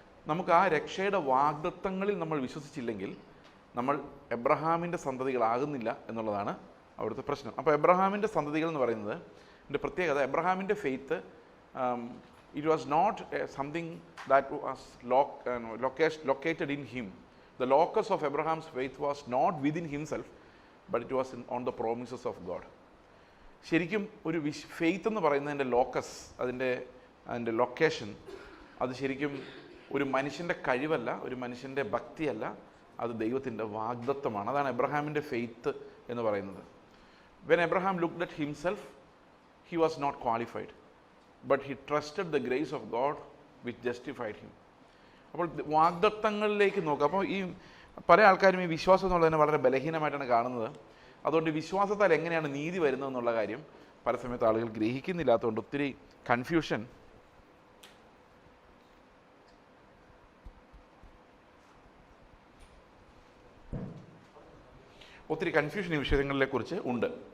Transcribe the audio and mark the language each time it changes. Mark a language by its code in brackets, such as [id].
[ml] നമുക്ക് ആ രക്ഷയുടെ വാഗ്ദത്തങ്ങളിൽ നമ്മൾ വിശ്വസിച്ചില്ലെങ്കിൽ നമ്മൾ എബ്രഹാമിൻ്റെ സന്തതികളാകുന്നില്ല എന്നുള്ളതാണ് അവിടുത്തെ പ്രശ്നം. അപ്പോൾ എബ്രഹാമിൻ്റെ സന്തതികൾ എന്ന് പറയുന്നത് എൻ്റെ പ്രത്യേകത, എബ്രഹാമിൻ്റെ faith [en] It was not something that was located in him. The locus of Abraham's faith was not within himself, but it was on the promises of God. [ml] ശരിക്കും ഒരു ഫെയ്ത്ത് എന്ന് പറയുന്നതിൻ്റെ ലോക്കസ്, അതിൻ്റെ ലൊക്കേഷൻ, അത് ശരിക്കും ഒരു മനുഷ്യൻ്റെ കഴിവല്ല, ഒരു മനുഷ്യൻ്റെ ഭക്തിയല്ല, അത് ദൈവത്തിൻ്റെ വാഗ്ദത്തമാണ്. അതാണ് എബ്രഹാമിൻ്റെ ഫെയ്ത്ത് എന്ന് പറയുന്നത്. [en] When Abraham looked at himself, he was not qualified, but he trusted the grace of God which justified him. [ml] അപ്പോൾ വാഗ്ദത്തങ്ങളിലേക്ക് നോക്കുക. അപ്പോൾ ഈ പല ആൾക്കാരും ഈ വിശ്വാസം എന്നുള്ളതിനെ വളരെ ബലഹീനമായിട്ടാണ് കാണുന്നത്. അതുകൊണ്ട് വിശ്വാസത്താൽ എങ്ങനെയാണ് നീതി വരുന്നതെന്നുള്ള കാര്യം പല സമയത്ത് ആളുകൾ ഗ്രഹിക്കുന്നില്ലാത്തതുകൊണ്ട് ഒത്തിരി കൺഫ്യൂഷൻ ഈ വിഷയങ്ങളെക്കുറിച്ച് ഉണ്ട്.